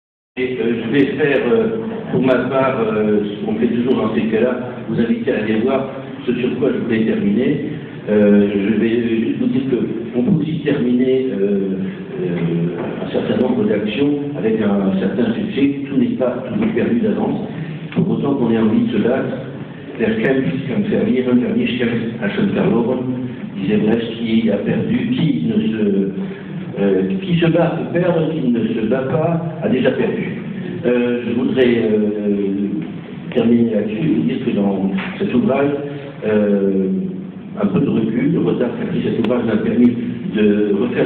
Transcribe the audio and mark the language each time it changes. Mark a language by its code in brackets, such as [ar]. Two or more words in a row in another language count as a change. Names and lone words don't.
[fr] Je vais faire, pour ma part, ce qu'on fait toujours dans ces cas-là, vous inviter à aller voir ce sur quoi je voulais terminer. Je vais juste vous dire qu'on peut aussi terminer un certain nombre d'actions avec un certain succès. Tout n'est pas toujours perdu d'avance. Pour autant qu'on ait envie de se battre, [de] der kämpft kann verlieren, wer nicht kämpft, hat schon verloren, [fr] disait Brest, qui a perdu, qui se bat peut perdre, qui ne se bat pas a déjà perdu. Je voudrais terminer là-dessus et vous dire que dans cet ouvrage, un peu de recul, le retard qu'a pris cet ouvrage m'a permis de refaire